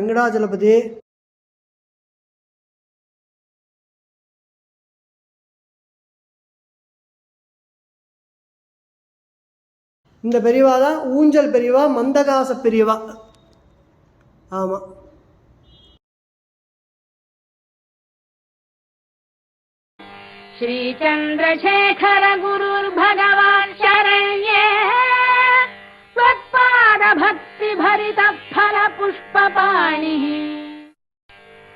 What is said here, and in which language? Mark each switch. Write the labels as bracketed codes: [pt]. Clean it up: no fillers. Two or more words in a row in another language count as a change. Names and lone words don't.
[ta] வெங்கடாஜலபதி. இந்த பெரியவா தான் ஊஞ்சல் பெரியவா, மந்தகாச பெரியவா. ஆமாம். [sa] श्री चंद्रशेखर गुरुर् भगवान् शरण्ये, त्वत्पाद भक्ति भरित फल पुष्प पाणिः।